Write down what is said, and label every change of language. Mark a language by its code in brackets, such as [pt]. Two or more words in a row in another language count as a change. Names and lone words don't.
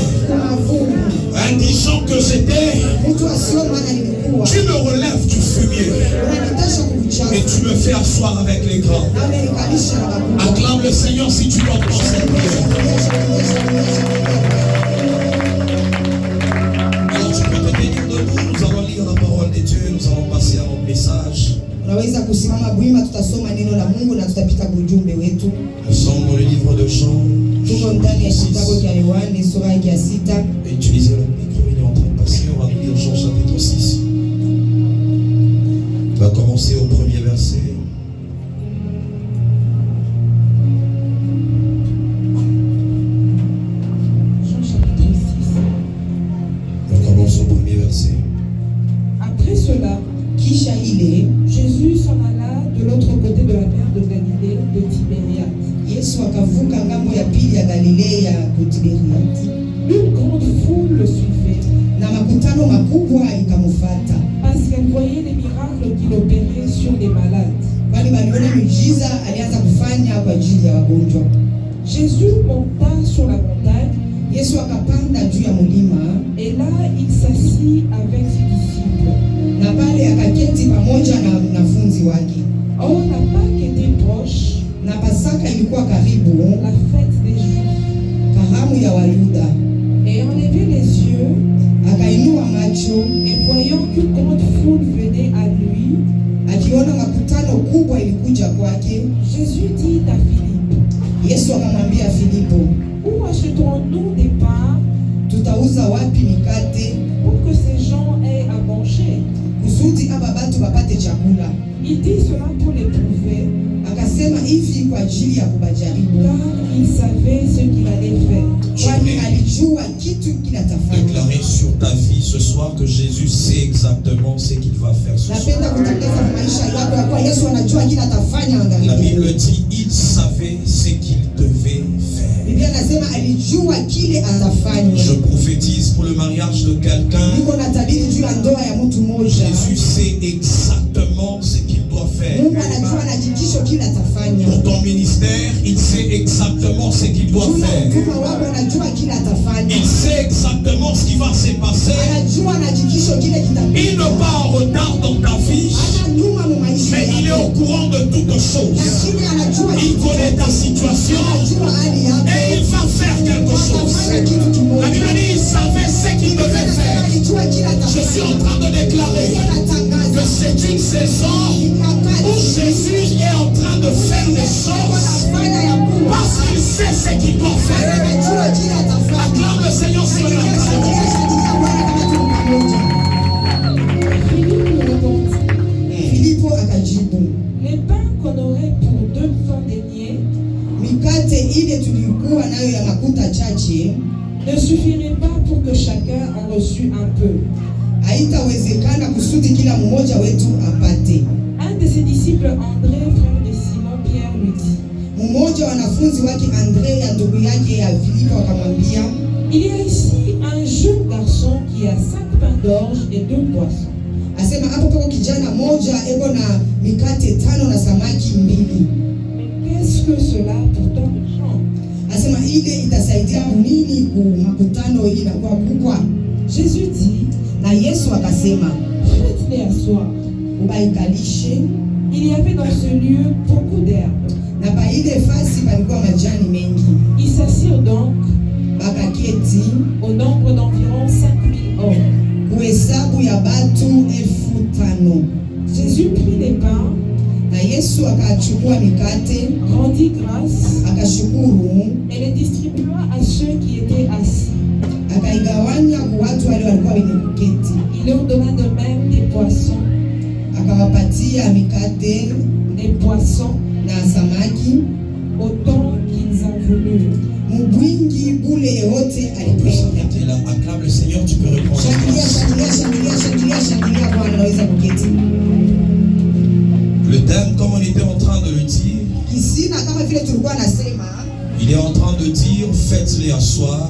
[fr] Indigent que j'étais, tu me relèves du fumier et tu me fais asseoir avec les grands. Acclame le Seigneur si tu entends cette prière. Alors tu peux te bénir debout, nous allons lire la parole de Dieu, nous allons passer à notre message. [sw] Unaweza kusimama bwima, tutasoma neno la Mungu na tutapita kwa ujumbe wetu. [fr] Nous sommes dans le livre de Jean. [sw] Tuko ndani ya kitabu cha Yohane sura ya 6. [fr] Utilisez le micro, il est en train de passer. On va lire Jean chapitre 6. On va commencer au premier verset. Jean chapitre 6. On commence au premier verset. Après cela, [sw] Kisha ile [fr] Jésus s'en alla de l'autre côté de la mer de Galilée, de Tibériade. [sw] Yesu akavuka ngambo ya pili ya Galilea kutiberiati. [fr] Une grande foule le suivait, [sw] Na makutano makubwa ikamfuata. [fr] parce qu'elle voyait les miracles qu'il opérait sur les malades. [sw] Kwani waliona miujiza alianza kufanya kwa ajili ya wagonjwa. [fr] Jésus monta sur la montagne, [sw] Yesu akapanda juu ya mlima [fr] et là il s'assit avec ses disciples. [sw] na pale akaketi pamoja na wanafunzi wake. [fr] Or la Pâque était proche, [sw] Na Pasaka ilikuwa karibu, [fr] la fête des Juifs. [sw] karamu ya Wayuda. [fr] Et en levant les yeux, [sw] Akainua macho, [fr] et voyant qu'une grande foule venait à lui, [sw] akiona makutano kubwa ilikuja kwake. [fr] Jésus dit à Philippe, [sw] Yesu akamwambia Filipo, [fr] où achèterons-nous des pains [sw] tutauza wapi mikate [fr] pour que ces gens aient à manger? [sw] kusudi aba batu bapate chakula? [fr] Il dit cela pour les prouver, [sw] Akasema hivi kwa ajili ya kubajaribu, [fr] car il savait ce qu'il allait faire. [sw] kwani alijua kitu kinatafanya. [fr] Déclarer sur ta vie ce soir que Jésus sait exactement ce qu'il va faire ce soir. [sw] Napenda kutangaza maisha yako ya kuwa Yesu anajua kile atafanya. [fr] La Bible dit il savait ce qu'il devait faire. [sw] Biblia nasema alijua kile atafanya. [fr] Je prophétise pour le mariage de quelqu'un. [sw] Niko na tabiri juu ya ndoa ya mtu mmoja. [fr] Jésus sait exactement ce qu'il doit faire. [sw] Mungu anajua na hakikisho kile atafanya. [fr] Pour ton ministère, il sait exactement ce qu'il doit faire. [sw] Mtume wako anajua kile atafanya. [fr] Il sait exactement ce qui va se passer. [sw] Anajua na hakikisho kile kitapita. [fr] Il n'est pas en retard dans ta vie, [sw] Ana nyuma mu maisha. [fr] mais il est au courant de toutes choses. [sw] Lakini anajua [fr] Il connaît ta situation [sw] anajua hali yako. [fr] et il va faire quelque chose. [sw] Atafanya kitu [fr] La [sw] kimoja. [fr] Bible dit il savait ce qu'il devait faire. [sw] Alijua kile [fr] Je suis [sw] atafanya. [fr] en train de déclarer que c'est une saison où Jésus est en train de faire des choses parce qu'il sait ce qu'il doit faire. Acclame le Seigneur sur la terre. Philippe répondit, [sw] Filipo akajibu, [fr] les pains qu'on aurait pour 200 deniers [sw] mikate ile tulikuwa nayo ya makuta chache [fr] ne suffirait pas pour que chacun en reçût un peu. [sw] haitawezekana kusudi kila mmoja wetu apate. [fr] Un de ses disciples, André, frère de Simon-Pierre, lui dit, [sw] Mmoja wa wanafunzi wake Andrea, ndugu yake ya Filipo, akamwambia, [fr] il y a ici un jeune garçon qui a 5 pains d'orge et 2 poissons. [sw] asema hapo pako kijana moja eko na mikate 5 na samaki 2. [fr] Mais qu'est-ce que cela pour tant de gens? [sw] Asema ile itasaidia nini ku makutano hii na kwa kubwa? [fr] Jésus dit, [sw] Na Yesu akasema, [fr] faites-les asseoir. [sw] ubaikalishe. [fr] Il y avait dans ce lieu beaucoup d'herbes. [sw] Na pa ile fasi palikuwa majani mengi. [fr] Ils s'assirent donc [sw] Bakaketi [fr] au nombre d'environ 5000 hommes. [sw] kuhesabu ya batu 5,000. [fr] Jésus prit les pains, [sw] Na Yesu akachukua mikate, [fr] rendit grâce [sw] akashukuru, [fr] et les distribua à ceux qui étaient assis. [sw] akaigawanya kwa watu wale walikuwa wenye kuketi. [fr] Il leur donna de même des poissons, [sw] Akawapatia mikate [fr] des poissons [sw] na samaki [fr] autant qu'ils envolures. [sw] mubwingi bule yote alipenda. [fr] T'es là, acclame le Seigneur, tu peux répondre. [sw] Shangilia, shangilia, shangilia, shangilia, shangilia Bwana, naweza kuketi. [fr] Le thème, comme on était en train de le dire, [sw] Kisina kama vile tulikuwa nasema, [fr] il est en train de dire, faites-les asseoir,